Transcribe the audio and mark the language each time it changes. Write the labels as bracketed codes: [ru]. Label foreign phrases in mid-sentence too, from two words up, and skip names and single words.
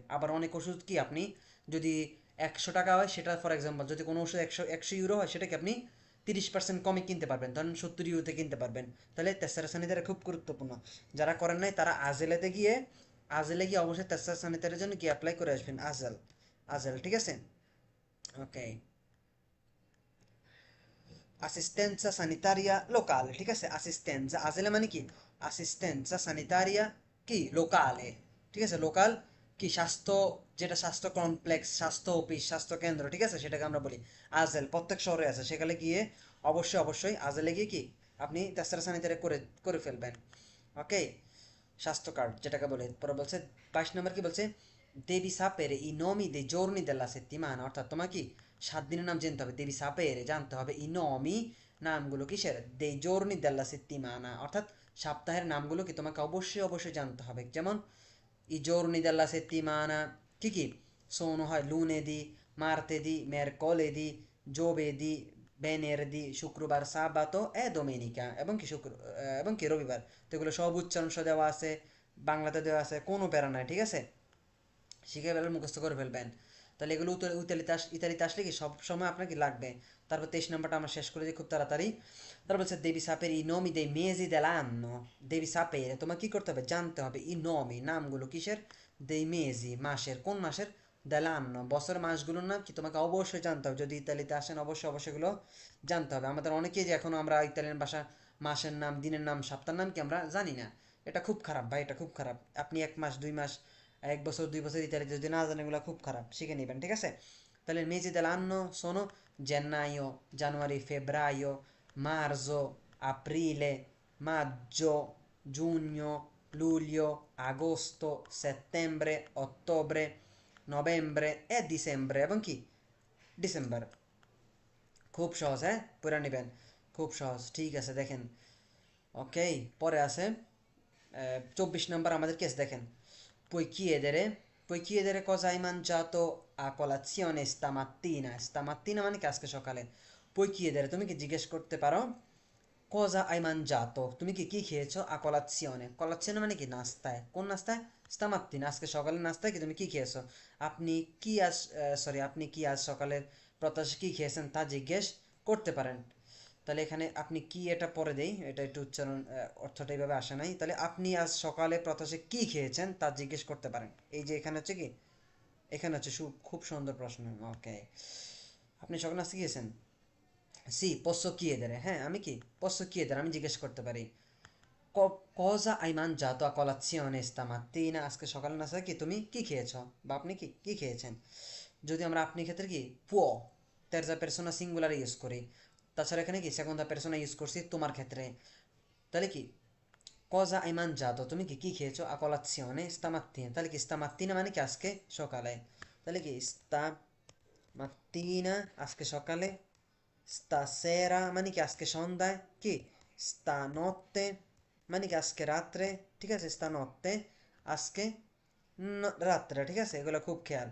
[bn] আবার অনেক ওষুধ কি আপনি যদি 100 টাকা হয় সেটা, [en] for example [bn] যদি কোনো ওষুধ 100 ইউরো হয় সেটাকে আপনি 30% কমে কিনতে পারবেন, ধরেন 70 ইউরোতে কিনতে পারবেন। তাহলে [it] tessera sanitaria [bn] খুব গুরুত্বপূর্ণ, যারা করেন নাই তারা আজেলেতে গিয়ে, আজেলে গিয়ে অবশ্যই [it] tessera sanitaria [bn] জন্য কি অ্যাপ্লাই করে আসবেন, আজেল, আজেল, ঠিক আছে, ওকে। [it] Assistenza sanitaria locale, [bn] ঠিক আছে, অ্যাসিস্ট্যান্সা আসলে মানে কি, [it] assistenza sanitaria [bn] কি লোকালে, ঠিক আছে, লোকাল কি স্বাস্থ্য, যেটা স্বাস্থ্য কমপ্লেক্স, স্বাস্থ্য অফিস, স্বাস্থ্য কেন্দ্র, ঠিক আছে, সেটাকে আমরা বলি আজেল, প্রত্যেক শহরে আছে, সেখানে গিয়ে অবশ্যই অবশ্যই আজেলে গিয়ে কি আপনি [it] tessera sanitaria [bn] করে করে ফেলবেন, ওকে, স্বাস্থ্য কার্ড যেটাকে বলে। পরে বলছে 22 নম্বর কি বলছে, [it] devi sapere i nomi dei giorni della settimana, [bn] অর্থাৎ তোমার কি 7 দিনের নাম জানতে হবে, [it] devi sapere [bn] জানতে হবে, [it] i nomi [bn] নামগুলো কিসের, [it] dei giorni della settimana, [bn] অর্থাৎ সপ্তাহের নামগুলো কি তোমাকে অবশ্যই অবশ্যই জানতে হবে। [it] যেমন i giorni della settimana [bn] কি কি, [it] sono হয় lunedì, martedì, mercoledì, giovedì, venerdì, [bn] শুক্রবার, [it] sabato e domenica, [bn] এবং কি রবিবার। তো এগুলো সব উচ্চারণ সহ দেওয়া আছে, বাংলাতে দেওয়া আছে, কোনো প্যারা নাই, ঠিক আছে, শিখে ফেলবেন, মুখস্থ করে ফেলবেন। তাহলে এগুলো ইতালিতে আসলে কি সব সময় আপনার কি লাগবে। তারপর 23 নম্বরটা আমরা শেষ করে দিই খুব তাড়াতাড়ি। তারপর হচ্ছে [it] devi sapere i nomi dei mesi dell'anno, devi sapere, [bn] তোমার কি করতে হবে, জানতে হবে [it] i nomi, [bn] নামগুলো কিসের, [it] dei mesi, [bn] মাসের, কোন মাসের, dell'anno, বছরের মাসগুলোর নাম কি তোমাকে অবশ্যই জানতে হবে। যদি ইতালিতে আসেন অবশ্যই অবশ্যই এগুলো জানতে হবে। আমাদের অনেকেই যে এখনো আমরা ইতালিয়ান ভাষা মাসের নাম, দিনের নাম, সপ্তাহের নাম কি আমরা জানি না। এটা খুব খারাপ ভাই, এটা খুব খারাপ। আপনি 1 মাস 2 মাস 1 বছর 2 বছর ইতালিতে যদি না জানেন এগুলো খুব খারাপ, শিখে নেবেন, ঠিক আছে। [it] তাহলে mesi dell'anno sono gennaio, januari, febbraio, marzo, aprile, maggio, giugno, luglio, agosto, settembre, ottobre, novembre e dicembre, [bn] এবং কি ডিসেম্বর। খুব সহজ, হ্যাঁ, পড়ে নেবেন, খুব সহজ, ঠিক আছে। দেখেন, ওকে, পরে আছে 24 নম্বর আমাদের কেস দেখেন। [it] Puoi chiedere, puoi chiedere cosa hai mangiato a colazione stamattina, stamattina [bn] মানে কি আজকে সকালে। [it] puoi chiedere, [bn] তুমি কি জিজ্ঞেস করতে পারো, [it] cosa hai mangiato, [bn] তুমি কি কি খেয়েছো, [it] a colazione, [bn] colazione মানে কি নাস্তায়, কোন নাস্তায়, stamattina আজকে সকালের নাস্তায় কি তুমি কি খেয়েছো। আপনি কি আজ, সরি, আপনি কি আজ সকালের প্রত্যাশা কি খেয়েছেন তা জিজ্ঞেস করতে পারেন। তাহলে এখানে আপনি কি, এটা পরে দেই, এটা একটু উচ্চারণ অর্থটা এইভাবে আসে নাই। তাহলে আপনি আজ সকালে প্রত্যাশা কি খেয়েছেন তা জিজ্ঞেস করতে পারেন। এই যে এখানে হচ্ছে কি, এখানে হচ্ছে খুব সুন্দর প্রশ্ন। ওকে, আপনি সকালে নাস্তা খেয়েছেন, সি [it] posso chiedere, [bn] হ্যাঁ আমি কি [it] posso chiedere, [bn] আমি জিজ্ঞেস করতে পারি। [it] cosa hai mangiato a colazione stamattina, [bn] আজকে সকালে নাস্তা কি তুমি কি খেয়েছো, বা আপনি কি কি খেয়েছেন। যদি আমরা আপনি ক্ষেত্রে কি [it] può terza persona singolare [bn] ইউজ করি, তাছাড়া এখানে কি [it] seconda persona [bn] ইউজ করছি তোমার ক্ষেত্রে। তাহলে কি [it] cosa hai mangiato, [bn] তুমি কি কি খেয়েছো, [it] a colazione stamattina, [bn] তাহলে কি stamattina মানে কি আজকে সকালে। তাহলে কি stamattina আজকে সকালে, stasera মানে কি আজকে সন্ধ্যায়, কি stanotte মানে কি আজকে রাত্রে, ঠিক আছে, stanotte আজকে রাত্রে, ঠিক আছে, এগুলো খুব খেয়াল।